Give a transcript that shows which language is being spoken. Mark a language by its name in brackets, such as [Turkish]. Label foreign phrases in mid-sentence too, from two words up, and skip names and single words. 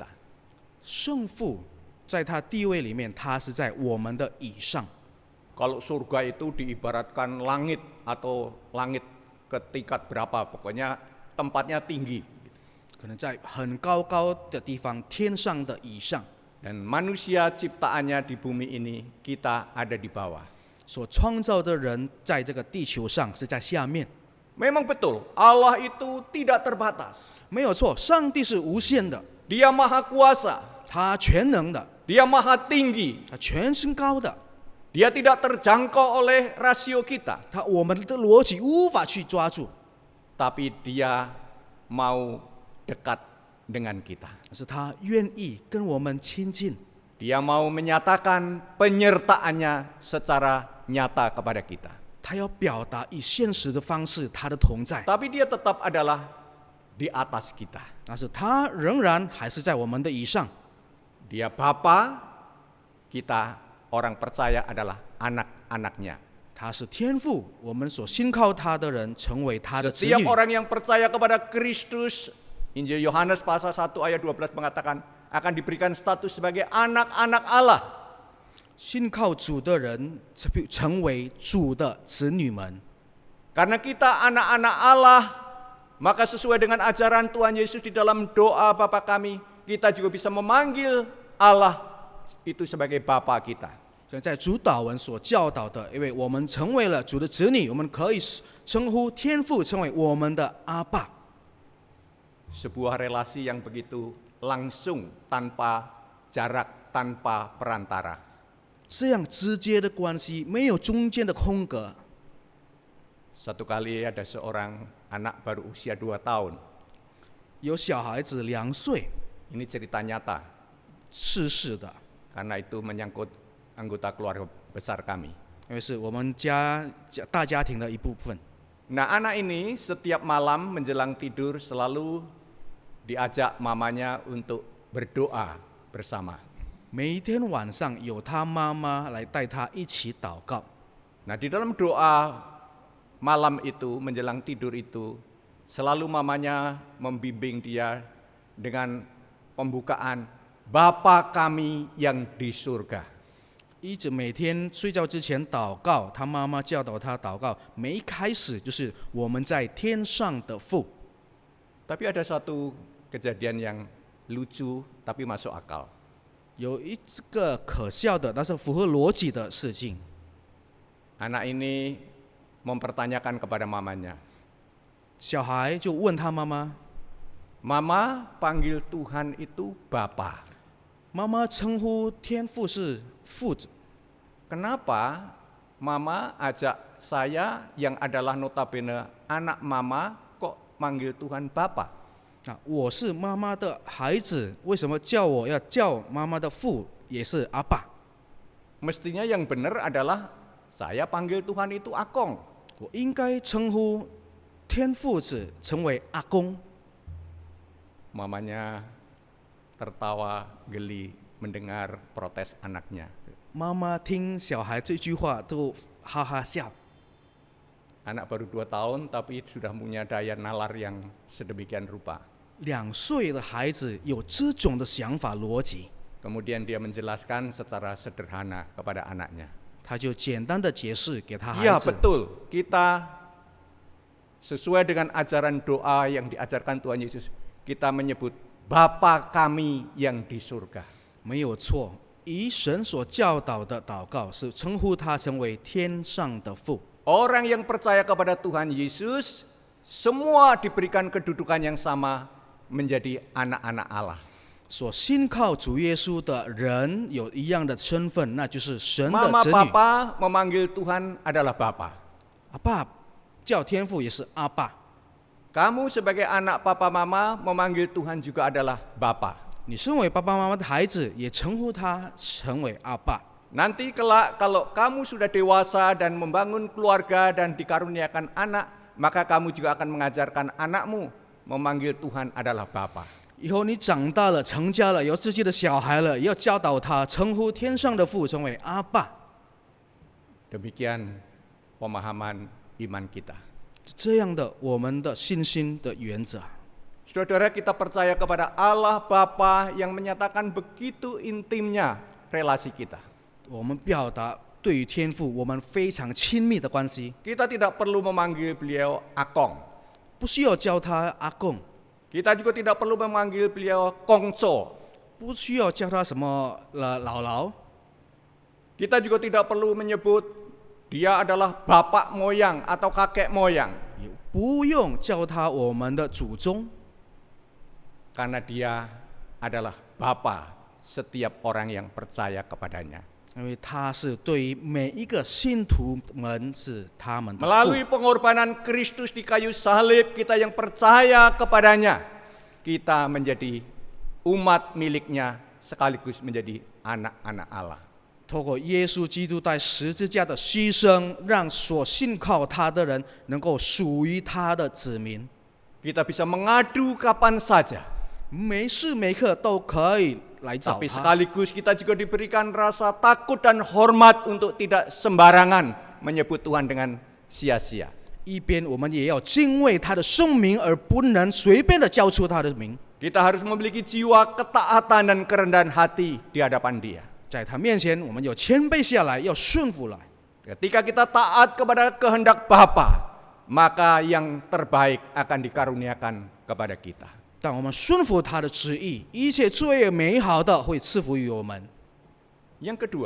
[Chinese] 圣父在他地位里面，他是在我们的以上。 [Indonesian] Kalau surga itu diibaratkan langit atau langit ke tingkat berapa, pokoknya tempatnya tinggi. [Chinese] 可能在很高的地方，天上的以上。 [Indonesian] Dan manusia ciptaannya di bumi ini, kita ada di bawah. [Chinese] 所创造的人在这个地球上是在下面， [Indonesian] Memang betul, Allah itu tidak terbatas. [Chinese] 没有错。上帝是无限的， [Indonesian] Dia maha kuasa, [Chinese] 他全能的， [Indonesian] dia maha tinggi. [Chinese] 他全身高的， [Indonesian] Dia tidak terjangkau oleh rasio kita. [Chinese] 他我们的逻辑无法去抓住， [Indonesian] Tapi dia mau dekat dengan kita. [Chinese] 但是他愿意跟我们亲近， [Indonesian] Dia mau menyatakan penyertaannya secara nyata kepada kita. [Chinese] 他要表达以现实的方式他的同在， [Indonesian] Tapi dia tetap adalah di atas kita. [Chinese] 但是他仍然还是在我们的以上。 [Indonesian] Dia Bapa, kita orang percaya adalah anak-anaknya. [Chinese] 他是天父，我们所信靠他的人成为他的子 [Indonesian] Setiap [Chinese] 女。 [Indonesian] orang yang percaya kepada Kristus, Injil Yohanes pasal 1 ayat 12 mengatakan akan diberikan status sebagai anak-anak Allah. [Chinese] 信靠主的人成为主的子女们。 [Indonesian] Karena kita anak-anak Allah, maka sesuai dengan ajaran Tuhan Yesus di dalam doa Bapa kami, kita juga bisa memanggil Allah itu sebagai Bapa kita. [Chinese] 在主祷文所教导的，因为我们成为了主的子女，我们可以称呼天父成为我们的阿爸。 [Indonesian] Sebuah relasi yang begitu langsung, tanpa jarak, tanpa perantara. [Chinese] 这样直接的关系，没有中间的空格。 [Indonesian] Satu kali ada seorang anak baru usia 2 tahun. [Chinese] 有小孩子2岁 [Indonesian] Ini cerita nyata, [Chinese] 逝世的， [Indonesian] karena itu menyangkut anggota keluarga besar kami. [Chinese] 因为是我们大家庭的一部分。 [Indonesian] Nah, anak ini setiap malam menjelang tidur selalu diajak mamanya untuk berdoa bersama. [Chinese] 每一天晚上有他妈妈来带他一起祷告。 [Indonesian] Nah, di dalam doa malam itu menjelang tidur itu selalu mamanya membimbing dia dengan pembukaan Bapa kami yang di surga. [Chinese] 一直每天睡觉之前祷告，他妈妈教导他祷告，每一开始就是我们在天上的父。 [Indonesian] Tapi ada satu kejadian yang lucu tapi masuk akal. [Chinese] 有一个可笑的，但是符合逻辑的事情。 [Indonesian] Anak ini mempertanyakan kepada mamanya, [Chinese] 小孩就问他妈妈， [Indonesian] Mama panggil Tuhan itu Bapa. [Chinese] 妈妈称呼天父是父子， [Indonesian] Kenapa Mama ajak saya yang adalah notabene anak Mama kok manggil Tuhan Bapa? [Chinese] 那我是妈妈的孩子，为什么叫我要叫妈妈的父也是阿爸？ [Indonesian] Mestinya yang benar adalah saya panggil Tuhan itu Akong. [Chinese] 我应该称呼天父子成为阿公。 [Indonesian] Mamanya tertawa geli mendengar protes anaknya. [Chinese] 妈妈听小孩这句话都哈哈笑。 [Indonesian] Anak baru 2 tahun tapi sudah punya daya nalar yang sedemikian rupa. [Chinese] 2 岁的孩子有这种的想法逻辑， [Indonesian] Kemudian dia menjelaskan secara sederhana kepada anaknya. [Chinese] 他就简单的解释给他孩 [Indonesian] Iya [Chinese] 子。 [Indonesian] betul, kita sesuai dengan ajaran doa yang diajarkan Tuhan Yesus, kita menyebut Bapa kami yang di surga. [Chinese] 没有错，以神所教导的祷告是称呼他成为天上的父。 [Indonesian] Orang yang percaya kepada Tuhan Yesus, semua diberikan kedudukan yang sama menjadi anak-anak Allah. [Chinese] 所信靠主耶稣的人有一样的身份，那就是神的 [Indonesian] Mama [Chinese] 子女。 [Indonesian] Papa memanggil Tuhan adalah Bapa. [Chinese] 阿爸叫天父也是阿爸， [Indonesian] Kamu sebagai anak Papa Mama memanggil Tuhan juga adalah Bapa. [Chinese] 你身为爸爸妈妈的孩子，也称呼他成为阿爸。 [Indonesian] Nanti kelak kalau kamu sudah dewasa dan membangun keluarga dan dikaruniakan anak, maka kamu juga akan mengajarkan anakmu memanggil Tuhan adalah Bapa. [Chinese] 以后你长大了，成家了，有自己的小孩了，也要教导他称呼天上的父成为阿爸。 [Indonesian] Demikian pemahaman iman kita. [Chinese] 这样的我们的信心的原则。 [Indonesian] Saudara, kita percaya kepada Allah Bapa yang menyatakan begitu intimnya relasi kita. [Chinese] 我们表达对于天父我们非常亲密的关系， [Indonesian] Kita tidak perlu memanggil beliau Akong. [Chinese] 不需要叫他阿公， [Indonesian] Kita juga tidak perlu memanggil beliau Kongco. [Chinese] 不需要叫他什么姥姥， [Indonesian] Kita juga tidak perlu menyebut dia adalah bapak moyang atau kakek moyang. [Chinese] 也不用叫他我们的祖宗， [Indonesian] Karena dia adalah Bapa setiap orang yang percaya kepadanya. [Chinese] 因为他是对于每一个信徒们是他们的父。 [Indonesian] Melalui pengorbanan Kristus di kayu salib, kita yang percaya kepadanya, kita menjadi umat miliknya sekaligus menjadi anak-anak Allah. [Chinese] 透过耶稣基督在十字架的牺牲，让所信靠他的人能够属于他的子民， [Indonesian] Kita bisa mengadu kapan saja, [Chinese] 没事没刻都可以来找 [Indonesian] tapi [Chinese] 他。 [Indonesian] sekaligus kita juga diberikan rasa takut dan hormat untuk tidak sembarangan menyebut Tuhan dengan sia-sia. [Chinese] 一边我们也要敬畏他的圣名，而不能随便的叫出他的名。 [Indonesian] Kita harus memiliki jiwa ketaatan dan kerendahan hati di hadapan Dia. [Chinese] 在他面前，我们要谦卑下来，要顺服来。 [Indonesian] Ketika kita taat kepada kehendak Bapa, maka yang terbaik akan dikaruniakan kepada kita. [Chinese] 当我们顺服他的旨意，一切最美好的会赐福于我们。 [Indonesian] Yang kedua,